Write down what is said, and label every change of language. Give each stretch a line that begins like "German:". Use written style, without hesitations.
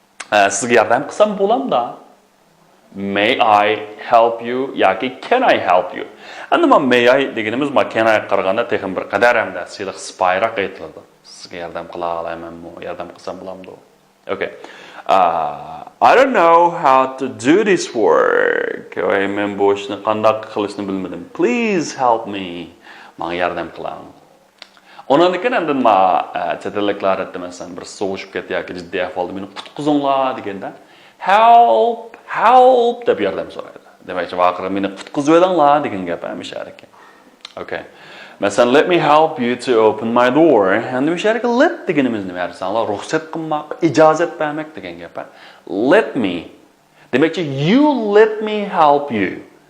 Uzbek: Sizga yordam qilsam bo'lamda.
English: May I help you?
Uzbek: Yoki
English: can I help you?
Uzbek: Endi men may I deganimiz men can I qaraganda texim bir qadar hamda siliq spayroq aytiladi. Sizga yordam qila olamanmi? Yordam qilsam bo'lamdi. Okay.
English: I don't know how to do this work.
Uzbek: Men bu ishni qanday qilishni bilmadim.
English: Please help me.
Uzbek: Menga yordam qiling. Ondan keyin endi men chetliklar aytmasan bir so'g'ishib ketayotgan jiddiy ahvolda meni qutqizinglar deganda help deb yordam so'raydi. Demakchi vaqtida meni qutqizib edinglar degan gap hamisha ekan. Okay.
English: Masalan, let me help you to open my door.
Uzbek: Endi bu yerga let deganimiz nima yarsanlar? Ruxsat qilmoq, ijozat bermak degan gap.
English: Let me.
Uzbek: Demakchi
English: you let me help you.